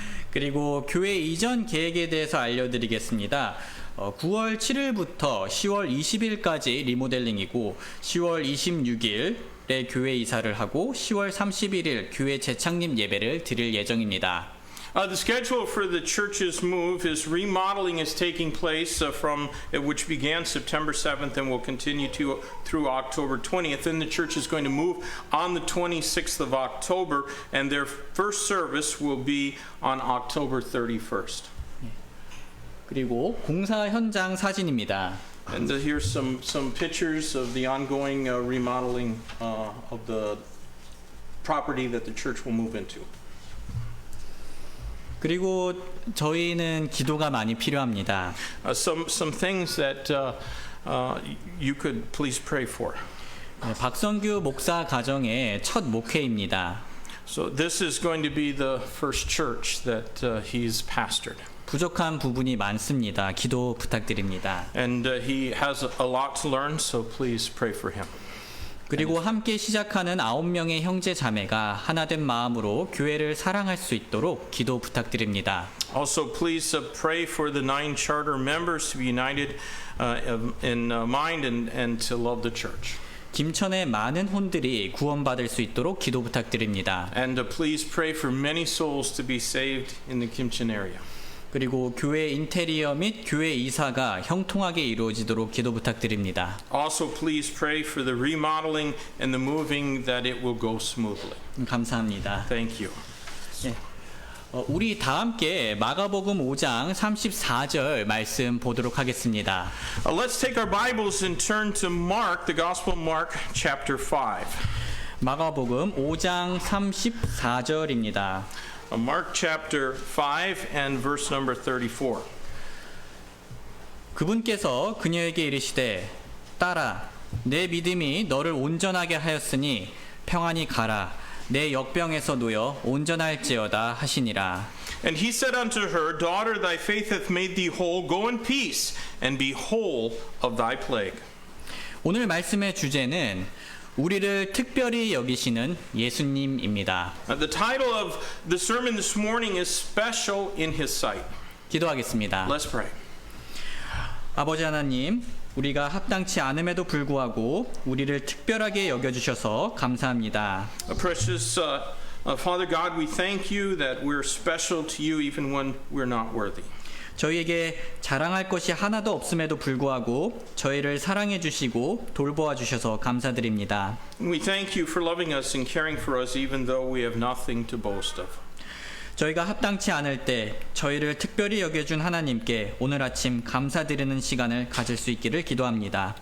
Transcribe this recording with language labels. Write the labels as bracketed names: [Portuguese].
[Korean] 그리고 교회 이전 계획에 대해서 알려드리겠습니다. 9월 7일부터 10월 20일까지 리모델링이고 10월 26일에 교회 이사를 하고 10월 31일 교회 재창립 예배를 드릴 예정입니다. [English] The schedule for the church's move is remodeling is taking place from which began September 7th and will continue through October 20th. And the church is going to move on the 26th of October, and their first service will be on October 31st. [Korean] 그리고 공사 현장 사진입니다. [English] And here's some pictures of the ongoing remodeling of the property that the church will move into. [Korean] 그리고 저희는 기도가 많이 필요합니다. [English] Some things that you could please pray for. [Korean] 박성규 목사 가정의 첫 목회입니다. [English] So this is going to be the first church that he's pastored. [Korean] 부족한 부분이 많습니다. 기도 부탁드립니다. [English] And he has a lot to learn, so please pray for him. [Korean] 그리고 함께 시작하는 9명의 형제 자매가 하나된 마음으로 교회를 사랑할 수 있도록 기도 부탁드립니다. [English] Also, please pray for the 9 charter members to be united in mind and to love the church. [Korean] 김천의 많은 혼들이 구원받을 수 있도록 기도 부탁드립니다. [English] And please pray for many souls to be saved in the Kimcheon area. [Korean] 그리고 교회 인테리어 및 교회 이사가 형통하게 이루어지도록 기도 부탁드립니다. [English] Also, please pray for the remodeling and the moving that it will go smoothly. [Korean] 감사합니다. [English] Thank you. [Korean] 우리 다 함께 마가복음 5장 34절 말씀 보도록 하겠습니다. [English] Let's take our Bibles and turn to Mark, the Gospel of Mark, chapter 5. [Korean] 마가복음 5장 34절입니다. [English] Mark chapter 5 and verse number 34. [Korean] 그분께서 그녀에게 이르시되 딸아 내 믿음이 너를 온전하게 하였으니 평안히 가라 내 역병에서 놓여 온전할지어다 하시니라. [English] And he said unto her, Daughter, thy faith hath made thee whole. Go in peace and be whole of thy plague. [Korean] 오늘 말씀의 주제는 우리를 특별히 여기시는 예수님입니다. [English] The title of the sermon this morning is Special in His Sight. [Korean] 기도하겠습니다. [English] Let's pray. [Korean] 아버지 하나님, 우리가 합당치 않음에도 불구하고 우리를 특별하게 여겨주셔서 감사합니다. [English] Precious Father God, we thank you that we're special to you even when we're not worthy. [Korean] 저희에게 자랑할 것이 하나도 없음에도 불구하고 저희를 사랑해 주시고 돌보아 주셔서 감사드립니다. [English] We thank you for loving us and caring for us even though we have nothing to boast of. [Korean] 저희가 합당치 않을 때 저희를 특별히 여겨준 하나님께 오늘 아침 감사드리는 시간을 가질 수 있기를 기도합니다.